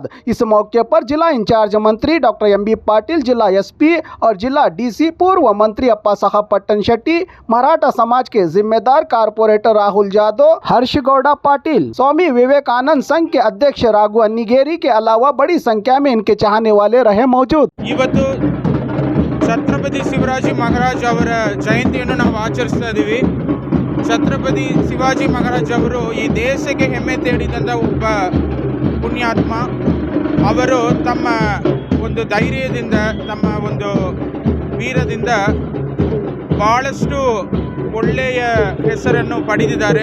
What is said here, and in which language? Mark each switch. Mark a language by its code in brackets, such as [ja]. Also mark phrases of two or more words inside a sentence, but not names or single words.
[hi] इस मौके पर जिला इंचार्ज मंत्री डॉक्टर एम.बी. पाटिल, जिला एसपी और जिला डीसी, पूर्व मंत्री अप्पा साहब पट्टन शेट्टी, मराठा समाज के जिम्मेदार कारपोरेटर राहुल जादव, हर्ष गौड़ा पाटिल, स्वामी विवेकानंद संघ के अध्यक्ष राघु अन्निगेरी के अलावा बड़ी संख्या में इनके चाहने वाले रहे मौजूद। [kn] ಛತ್ರಪತಿ ಶಿವಾಜಿ ಮಹಾರಾಜ್ ಅವರ ಜಯಂತಿಯನ್ನು ನಾವು ಆಚರಿಸ್ತಾ ಇದ್ದೀವಿ. ಛತ್ರಪತಿ ಶಿವಾಜಿ ಮಹಾರಾಜ್ ಅವರು ಈ ದೇಶಕ್ಕೆ ಹೆಮ್ಮೆ ತೇಡಿದಂಥ ಒಬ್ಬ ಪುಣ್ಯಾತ್ಮ. ಅವರು ತಮ್ಮ ಒಂದು ಧೈರ್ಯದಿಂದ, ತಮ್ಮ ಒಂದು ವೀರದಿಂದ ಭಾಳಷ್ಟು ಒಳ್ಳೆಯ ಹೆಸರನ್ನು ಪಡೆದಿದ್ದಾರೆ.